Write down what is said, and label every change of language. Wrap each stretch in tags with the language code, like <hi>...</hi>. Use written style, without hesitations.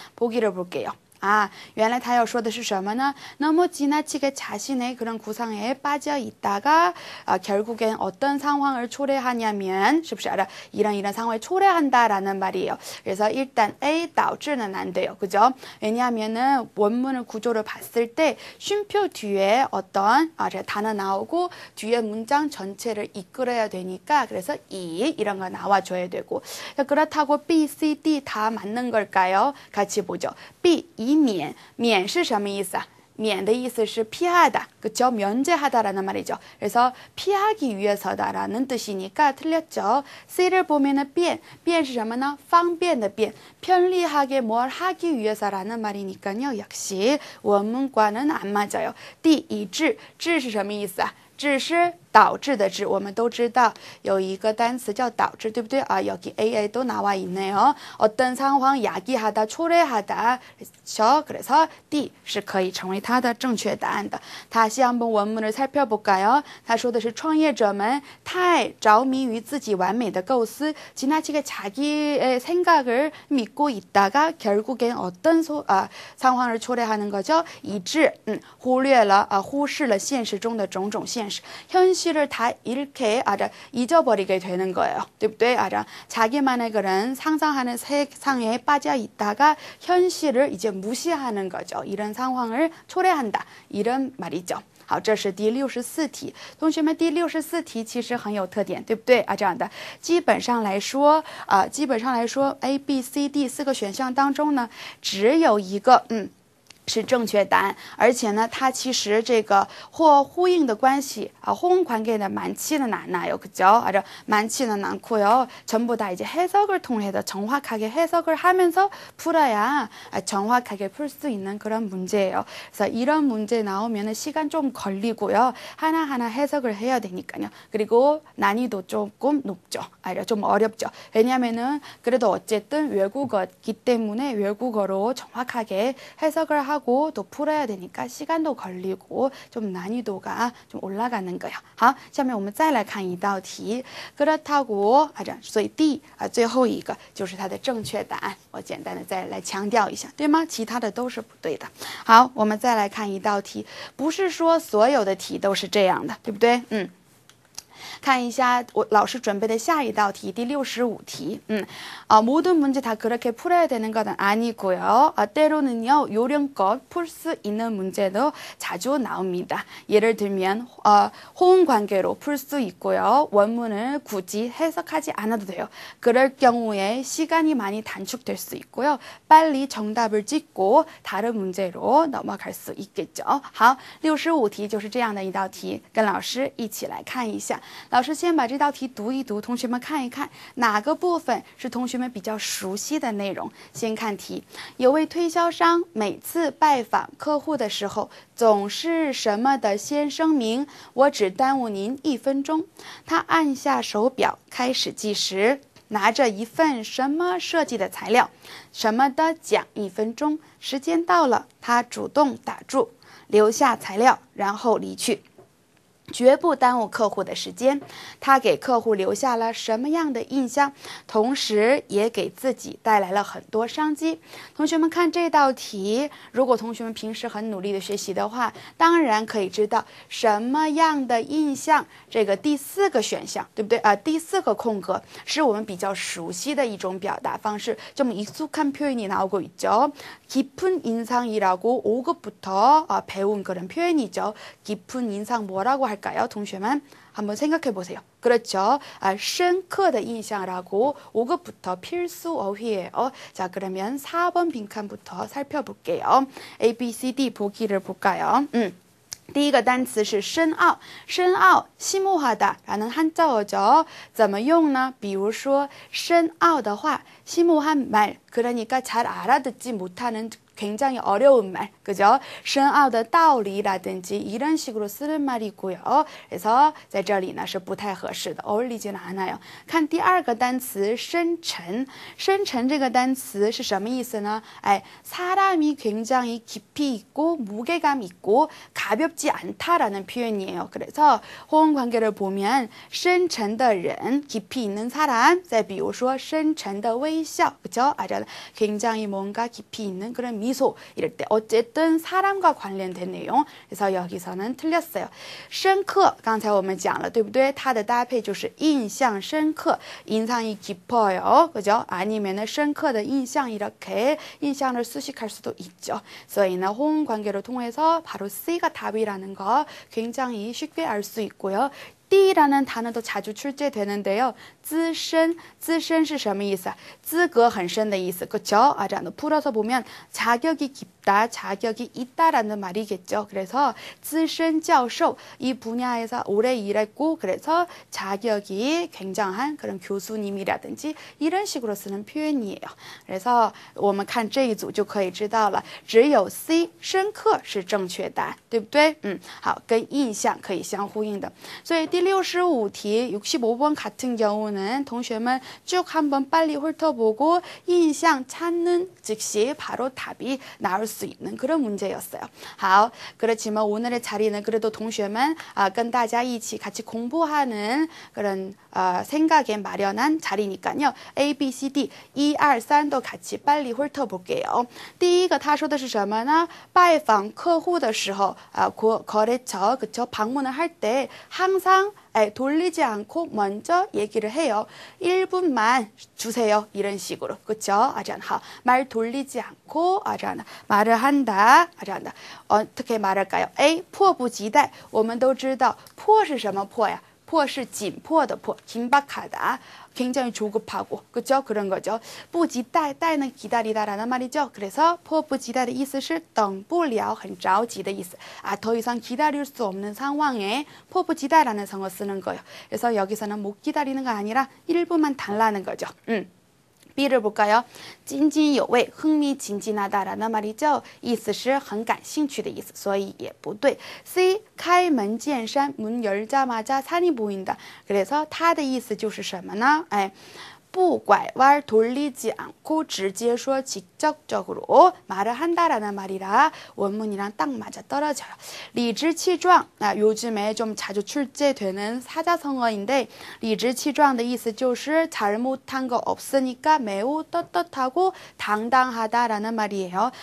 <ko>보기를 볼게요.</ko> <zh>原来他要说的是什么呢？</zh> <ko>너무 지나치게 자신의 그런 구상에 빠져 있다가 결국엔 어떤 상황을 초래하냐면</ko> <zh>是不是</zh> <ko>이런 상황을 초래한다라는 말이에요. 그래서 일단 A 导致는 안 돼요. 그죠? 왜냐하면은 원문을 구조를 봤을 때 쉼표 뒤에 어떤 단어 나오고 뒤에 문장 전체를 이끌어야 되니까 그래서 E 이런 거 나와줘야 되고 그렇다고 B, C, D 다 맞는 걸까요? 같이 보죠.</ko> <zh>B, 以免，免是什么意思啊？免的意思是</zh> <ko>피하다, 그쵸? 면제하다라는 말이죠. 그래서 피하기 위해서다라는 뜻이니까 틀렸죠. C를 보면은</ko> <zh>变是什么呢？方便的变</zh> <ko>편리하게 뭘 하기 위해서라는 말이니까요. 역시 원문과는 안 맞아요.</ko> <zh>D, 以致是什么意思啊？致是导致的致，我们都知道有一个单词叫导致，对不对啊？</zh> <ko>여기 AA도 나와 있네요. 어떤 상황 야기하다, 초래하다.</ko> <zh>그래서 D 是可以成为它的正确答案的。</zh> <ko>다시 한번 원문을 살펴볼까요?</ko> <zh>他说的是创业者们太着迷于自己完美的构思,</zh> <ko>지나치게 자기의 생각을 믿고 있다가 결국엔 어떤 상황을 초래하는 거죠?</ko> <zh>以致忽视了现实中的种种现实.</zh> <ko>현실을 다 잃게 잊어버리게 되는 거예요.</ko> <zh>对不对?</zh> <ko>자기만의 그런 상상하는 세상에 빠져 있다가 현실을 이제 무시하는 거죠. 이런 상황을 초래한다. 이런 말이죠.</ko> <zh>好，这是第64题。同学们，第64题其实很有特点，对不对啊？这样的，基本上来说，A、B、C、D 4个选项当中呢，只有一个，是正确答案，而且呢，它其实这个或呼应的关系啊，</zh> <ko>호응 관계는 많지는 않아요, 그죠? 아주 많지는 않고요. 전부 다 이제 해석을 통해서 정확하게 해석을 하면서 풀어야 정확하게 풀 수 있는 그런 문제예요. 그래서 이런 문제 나오면은 시간 좀 걸리고요, 하나하나 해석을 해야 되니까요. 그리고 난이도 조금 높죠, 좀 어렵죠. 왜냐면은 그래도 어쨌든 외국어이기 때문에 외국어로 정확하게 해석을 하고 또 풀어야 되니까 시간도 걸리고 좀 난이도가 좀 올라가는 거예요.</ko> <zh>好，下面我们再来看一道题。</zh> <ko>그렇다고</ko> <zh>所以最后一个就是它的正确答案。我简单的再来强调一下，对吗？其他的都是不对的。好，我们再来看一道题，不是说所有的题都是这样的，对不对？看一下我老师准备的下一道题，第65题。</zh> <ko>모든 문제 다 그렇게 풀어야 되는 건 아니고요. 때로는요, 요령껏 풀 수 있는 문제도 자주 나옵니다. 예를 들면 호응 관계로 풀 수 있고요. 원문을 굳이 해석하지 않아도 돼요. 그럴 경우에 시간이 많이 단축될 수 있고요. 빨리 정답을 찍고 다른 문제로 넘어갈 수 있겠죠.</ko> <zh>好， 65题就是这样的一道题，跟老师一起来看一下。老师先把这道题读一读，同学们看一看哪个部分是同学们比较熟悉的内容。先看题，有位推销商每次拜访客户的时候，总是什么的先声明，我只耽误您1分钟。他按下手表开始计时，拿着一份什么设计的材料，什么的讲1分钟。时间到了，他主动打住，留下材料，然后离去。绝不耽误客户的时间，他给客户留下了什么样的印象，同时也给自己带来了很多商机。同学们看这道题，如果同学们平时很努力的学习的话，当然可以知道什么样的印象，这个第4个选项，对不对？第4个空格是我们比较熟悉的一种表达方式，</zh> <ko>좀 익숙한 표현이 나오고 있죠. 깊은 인상이라고 5급부터 배운 그런 표현이죠. 깊은 인상 뭐라고 할까요? 동시에만 한번 생각해 보세요. 그렇죠.</ko> <zh>深刻的印象</zh> <ko>라고 5급부터 필수 어휘예요. 자, 그러면 4번 빈칸부터 살펴볼게요. A, B, C, D 보기를 볼까요?</ko> <zh>第一个单词是深奥，深奥</zh> <ko>심오하다라는 한자어죠.</ko> <zh>怎么用呢？比如说深奥的话，</zh> <ko>심오한 말, 그러니까 잘 알아듣지 못하는 굉장히 어려운 말, 그죠?</ko> <zh>深奥的道理</zh> <ko>라든지 이런 식으로 쓰는 말이고요.</ko> <zh>그래서 在这里呢是不太合适的，</zh> <ko>어울리지는 않아요.</ko> <zh>看第二个单词深沉，深沉这个单词是什么意思呢？</zh> <ko>사람이 굉장히 깊이 있고 무게감 있고 가볍지 않다라는 표현이에요. 그래서 호응 관계를 보면</ko> <zh>深沉的人,</zh> <ko>깊이 있는 사람,</ko> <zh>再比如说深沉的微笑,</zh> <ko>그죠? 굉장히 뭔가 깊이 있는 그런 미소, 이럴 때 어쨌든 사람과 관련된 내용. 그래서 여기서는 틀렸어요.</ko> <zh>深刻刚才我们讲了，对不对？它的搭配就是印象深刻,</zh> <ko>인상이 깊어요, 그죠? 아니면은</ko> <zh>深刻的印象</zh> <ko>이렇게 인상을 수식할 수도 있죠. 所以呢, 호응 관계를 통해서 바로 C가 답이라는 거 굉장히 쉽게 알 수 있고요. D라는 단어도 자주 출제되는데요.</ko> <zh>资深, 资深是什么意思? 资格很深的意思, 그렇죠?</zh> <ko>풀어서 보면 자격이 깊다, 자격이 있다라는 말이겠죠. 그래서 资深教授, 이 분야에서 오래 일했고 그래서 자격이 굉장한 그런 교수님이라든지 이런 식으로 쓰는 표현이에요.</ko> <zh>그래서 我们看这一组就可以知道了，只有 C 深刻是正确答案，对不对？好，跟印象可以相呼应的。所以第65题</zh> <ko>65번 같은 경우는 同学们쭉 한번 빨리 훑어보고印象찾는 즉시 바로 답이 나올 수 있는 그런 문제였어요. 好, 그렇지만 오늘의 자리는 그래도</ko> <zh>同学们跟大家一起</zh> <ko>같이 공부하는 그런 생각에 마련한 자리니까요. A, B, C, D 1, 2, 3도 같이 빨리 훑어볼게요.</ko> <zh>第一个他说的是什么呢？拜访客户的时候</zh> <ko>거래처, 그쵸? 방문을 할 때 항상 돌리지 않고 먼저 얘기를 해요. 1분만 주세요. 이런 식으로. 그쵸? 말 돌리지 않고 말을 한다. 어떻게 말할까요? A, 迫不及待.</ko> <zh>我们都知道迫是什么迫呀? 迫是紧迫的迫，</zh> <ko>긴박하다. 굉장히 조급하고, 그죠? 그런 거죠. 不及待待는 기다리다라는 말이죠.</ko> <zh>그래서 迫不及待的意思是等不了很着急的意思.</zh> <ko>더 이상 기다릴 수 없는 상황에 迫不及待라는 성어 쓰는 거예요. 그래서 여기서는 못 기다리는 거 아니라 1분만 달라는 거죠. B를 볼까요?</ko> <zh>津津有味,</zh> <ko>흥미진진하다라는 말이죠.</ko> <zh>意思是很感兴趣的意思, 所以也不对.</zh> <ko>C, 开门见山, 문 열자마자 산이 보인다.</ko> <zh>그래서 它的意思就是什么呢? 不拐弯</zh> <ko>돌리지 않고</ko> <zh>直接说</zh> <ko>직접적으로 말을 한다라는 말이라 원문이랑 딱 맞아 떨어져요. 리즈치壮, 요즘에 좀 자주 출제되는 사자성어인데 리즈치壮的意思就是잘못한 거 없으니까 매우 떳떳하고 당당하다라는 말이에요.</ko>